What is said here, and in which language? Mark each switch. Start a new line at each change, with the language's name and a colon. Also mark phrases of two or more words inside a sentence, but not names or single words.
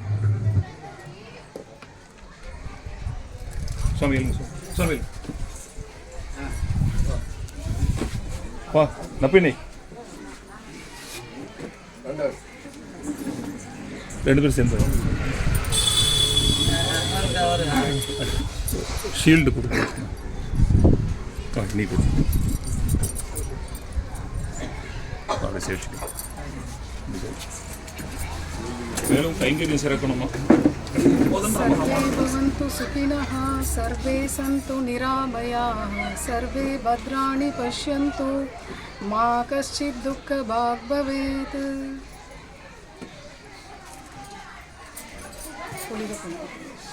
Tamil: ரெண்டு பேரும் சேர்ந்து ஷீல்டு கொடுங்க. நீ கொடு. மேலும் கைங்கரியம் சிறக்கணுமா?
Sanskrit: भवन्तु सुखिनः सर्वे सन्तु निरामयाः सर्वे भद्राणि पश्यन्तु मा कश्चित् दुःखभाग् भवेत्.